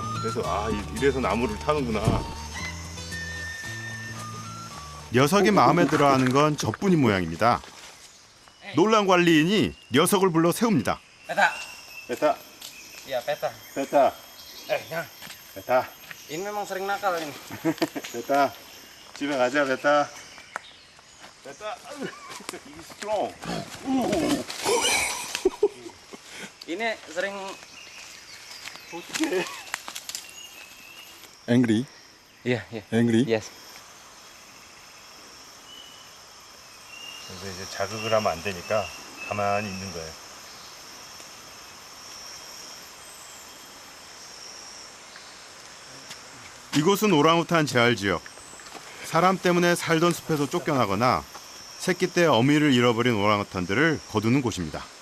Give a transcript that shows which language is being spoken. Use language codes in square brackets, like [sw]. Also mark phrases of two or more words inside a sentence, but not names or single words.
[ko] 그래서 이래서 나무를 타는구나. 녀석이 마음에 들어하는 건 저뿐인 모양입니다. 놀란 관리인이 녀석을 불러 세웁니다. Peta. 베타, [id] Iya, peta. [ko] 베타, Nyang. 베타, [id] Ini memang sering nakal ini. [ko] 베타. 집에 가자, 베타. 베타. 이게 스트롱. [id] Ini sering [ko] 어떡해. [en] Angry? [id] Iya, iya. [en] Angry? Yes. [ko] 그래서 이제 자극을 하면 안 되니까 가만히 있는 거예요. 이곳은 오랑우탄 재활지역. 사람 때문에 살던 숲에서 쫓겨나거나 새끼 때 어미를 잃어버린 오랑우탄들을 거두는 곳입니다.